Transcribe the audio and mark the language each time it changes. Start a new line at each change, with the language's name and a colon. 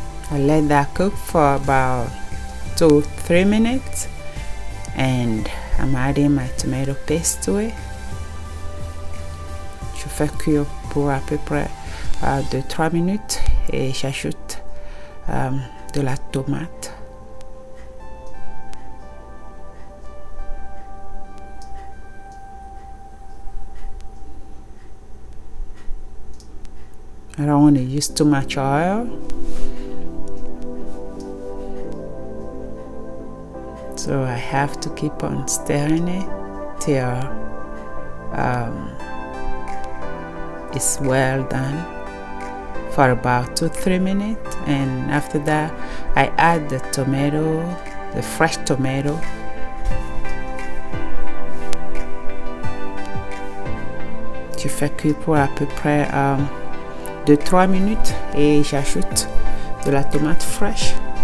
English: I let that cook for about 2-3 minutes and I'm adding my tomato paste to it.
French: Je fais cuire pour à peu près 2-3 minutes et j'ajoute de la tomate.
English: I don't want to use too much oil. So I have to keep on stirring it till it's well done for about 2-3 minutes, and after that I add the tomato, the fresh tomato.
French: Je fais cuire pour à peu près 2-3 minutes et j'ajoute de la tomate fraîche.